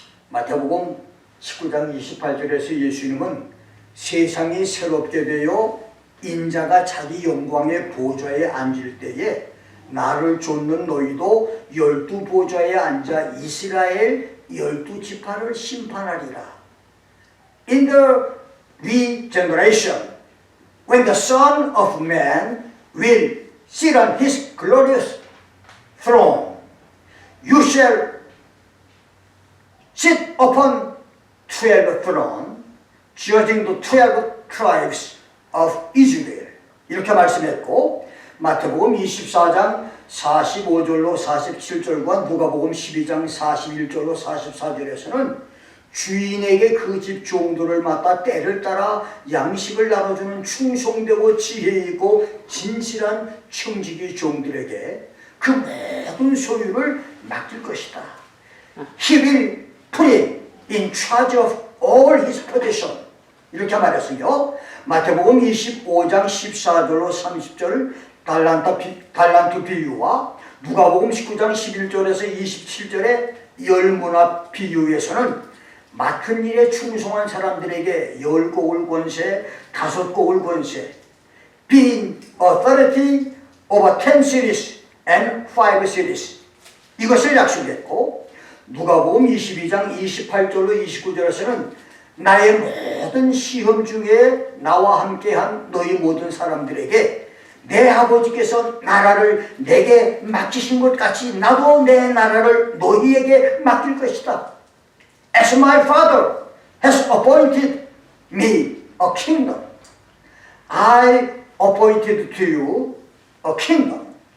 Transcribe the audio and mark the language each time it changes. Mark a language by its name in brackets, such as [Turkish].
[Korean] 마태복음 19장 28절에서 예수님은 세상이 새롭게 되어 인자가 자기 영광의 보좌에 앉을 때에 나를 좇는 너희도 12 보좌에 앉아 이스라엘 12지파를 심판하리라. [English] In the regeneration, when the Son of Man will sit on his glorious throne, you shall sit upon 12 thrones, judging the 12 tribes of Israel. [Korean] 이렇게 말씀했고, 마태복음 24장 45절로 47절과 누가복음 12장 41절로 44절에서는 주인에게 그 집 종들을 맡아 때를 따라 양식을 나눠주는 충성되고 지혜 있고 진실한 청지기 종들에게 그 모든 소유를 맡길 것이다. [English] He will put him in charge of all his possession. [Korean] 이렇게 말했으며 마태복음 25장 14절로 30절 달란트 비유와 누가복음 19장 11절에서 27절의 열문화 비유에서는 맡은 일에 충성한 사람들에게 10곡을 권세, 5곡을 권세, [English] being authority over 10 cities and 5 cities, [Korean] 이것을 약속했고, 누가복음 22장 28절로 29절에서는 나의 모든 시험 중에 나와 함께한 너희 모든 사람들에게 내 아버지께서 나라를 내게 맡기신 것 같이 나도 내 나라를 너희에게 맡길 것이다. [English] As my father has appointed me a kingdom, I appointed to you a kingdom.